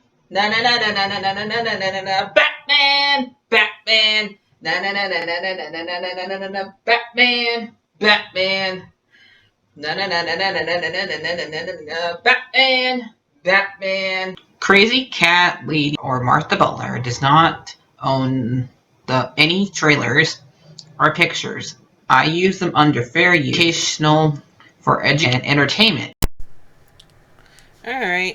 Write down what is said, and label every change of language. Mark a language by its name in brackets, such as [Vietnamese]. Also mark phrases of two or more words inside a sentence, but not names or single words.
[English] Na na na na na na na na na na na na Batman, Batman. Na na na na na na na na na na na na na Batman, Batman. Na na na na na na na na na na na na na Batman, Batman. Crazy Cat Lady or Martha Butler does not own the any trailers or pictures. I use them under fair use, educational for education and entertainment. Alright.